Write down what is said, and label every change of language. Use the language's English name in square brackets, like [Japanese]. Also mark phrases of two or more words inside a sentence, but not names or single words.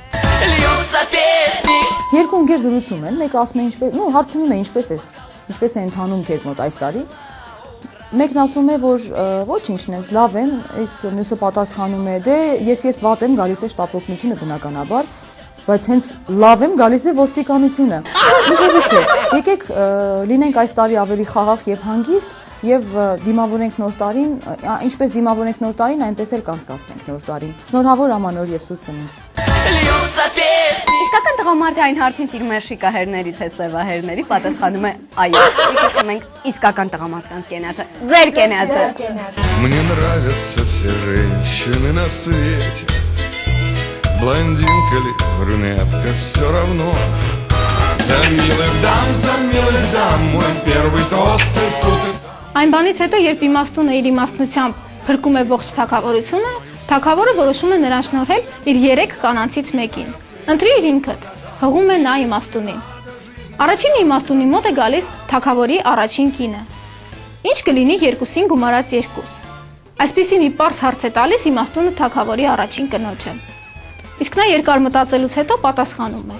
[Armenian] Երկու ընկեր զրուցում են, մեկը ասում է ինչպես, հարցնում է ինչպես է ընթանում քեզ մոտ այս տարի։ Մեկն ասում է, որ ոչինչ, նենց լավ եմ, իսկ մյուսը պատասխանում է, դե երբ ես վատ եմ, գալիս է շտապօգնությունը բնականաբար, բայց հենց լավ եմ, գալիս է ոստիկանությունը։ Ինչևից է, եկեք լինենք այս տարի ավելի խաղաղ եւ հանգիստ եւ դիմավորենք նոր տարին, ինչպես դիմավորենք նոր տարին, այնպես էլ կանցկացնենք նոր տարին։ Շնորհավոր ամանոր եւ սուրբ ծնունդ։ Իսկական տղամարդը այն հարցին սիրում է շիկահերների թե սևահերների, պատասխանում է այո։ Եկեք խմենք իսկական տղամարդկանց կենացը։ Ձեր կենացը։ [Russian] Мне нравятся все женщины на свете. Блондинка ли, брюнетка, все равно. За милых дам, мой первый тост и тут и... [Armenian] Այն բանից հետո, երբ իմաստունը իր իմաստնությամբ փրկում է ողջ թագավորությունը, թագավորը որոշում է նրան շնորհել իր 3 կանանցից մեկին։ Ընտրիր ինքդ, հղում է նա իմաստունին։ Առաջին իմաստունի մոտ է գալիս թագավորի առաջին կինը։ Ինչ կլինի 2-ին գումարած 2։ Այսպիսի մի պարզ հարց է տալիս իմաստունը թագավորի առաջին կնոջը։ Իսկ նա երկար մտածելուց հետո պատասխանում է.